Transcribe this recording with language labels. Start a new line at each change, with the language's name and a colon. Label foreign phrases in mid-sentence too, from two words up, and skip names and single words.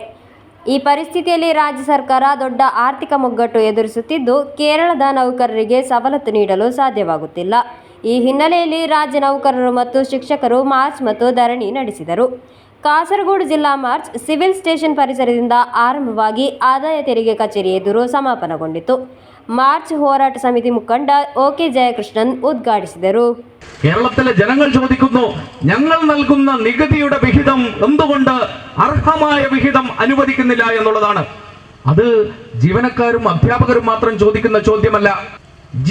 Kannada: ಈ ಪರಿಸ್ಥಿತಿಯಲ್ಲಿ ರಾಜ್ಯ ಸರ್ಕಾರ ದೊಡ್ಡ ಆರ್ಥಿಕ ಮುಗ್ಗಟ್ಟು ಎದುರಿಸುತ್ತಿದ್ದು, ಕೇರಳದ ನೌಕರರಿಗೆ ಸವಲತ್ತು ನೀಡಲು ಸಾಧ್ಯವಾಗುತ್ತಿಲ್ಲ. ಈ ಹಿನ್ನೆಲೆಯಲ್ಲಿ ರಾಜ್ಯ ನೌಕರರು ಮತ್ತು ಶಿಕ್ಷಕರು ಮಾರ್ಚ್ ಮತ್ತು ಧರಣಿ ನಡೆಸಿದರು. ಕಾಸರಗೋಡು ಜಿಲ್ಲಾ ಮಾರ್ಚ್ ಸಿವಿಲ್ ಸ್ಟೇಷನ್ ಪರಿಸರದಿಂದ ಆರಂಭವಾಗಿ ಆದಾಯ ತೆರಿಗೆ ಕಚೇರಿ ಎದುರು ಸಮಾಪನಗೊಂಡಿತು. ಮಾರ್ಚ್ ಹೋರಾಟ ಸಮಿತಿ ಮುಖಂಡ OK ಜಯಕೃಷ್ಣನ್ ಉದ್ಘಾಟಿಸಿದರು.
Malayalam: കേരളത്തിലെ ജനങ്ങൾ ചോദിക്കുന്നു, ഞങ്ങൾ നൽകുന്ന നികുതിയുടെ വിഹിതം എന്തുകൊണ്ട് അർഹമായ വിഹിതം അനുവദിക്കുന്നില്ല എന്നുള്ളതാണ്. അത് ജീവനക്കാരും അധ്യാപകരും മാത്രം ചോദിക്കുന്ന ചോദ്യമല്ല.